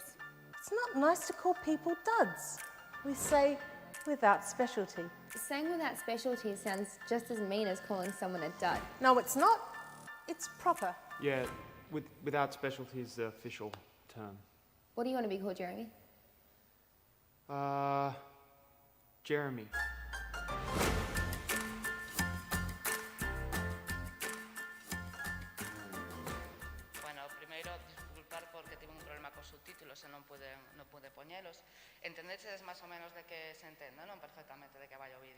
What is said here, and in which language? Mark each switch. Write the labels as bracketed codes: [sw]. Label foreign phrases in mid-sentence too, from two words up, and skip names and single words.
[en] It's not nice to call people duds. We say without specialty. Saying without specialty sounds just as mean as calling someone a dud. No, it's not. It's proper. Yeah, without specialty is the official term. What do you want to be called, Jeremy? Jeremy. [gl] Bueno, primeiro, disculpar porque tive un problema cos subtítulos e non pude poñelos. Entendedes máis ou menos de que se entende, non? Perfectamente de que vai o vídeo.